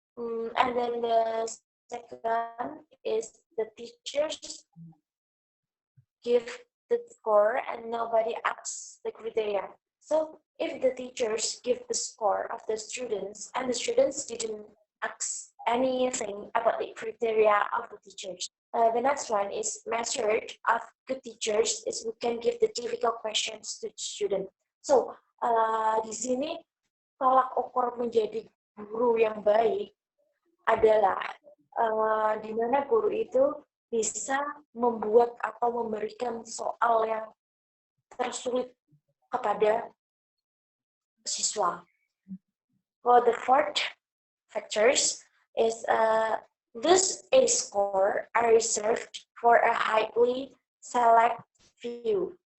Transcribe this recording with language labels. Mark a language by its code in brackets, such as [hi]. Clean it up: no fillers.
[en] And then the second is the teachers give the score and nobody asks the criteria. So if the teachers give the score of the students and the students didn't ask anything about the criteria of the teachers. The next one is measured of good teachers is we can give the difficult questions to student. [id] So di sini tolak ukur menjadi guru yang baik adalah di mana guru itu bisa membuat atau memberikan soal yang tersulit kepada siswa. [en] For the fourth factors is this A score are reserved for a highly select few.